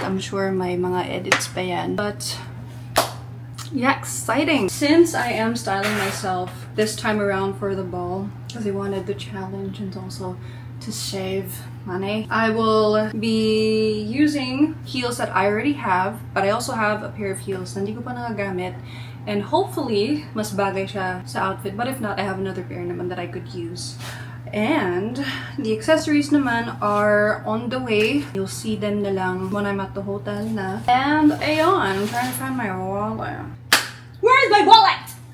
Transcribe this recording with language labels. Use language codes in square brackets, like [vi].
[en] I'm sure [tl] may mga edits pa yan. [en] But yeah, exciting! Since I am styling myself this time around for the ball, because I wanted the challenge and also to save money, I will be using heels that I already have, but I also have a pair of heels [tl] na hindi ko pa nagagamit. [en] And hopefully, [tl] mas bagay siya sa outfit. [en] But if not, I have another pair naman that I could use. And the accessories naman are on the way. You'll see them na lang when I'm at the hotel na. And ayon, I'm trying to find my wallet. Where's my wallet?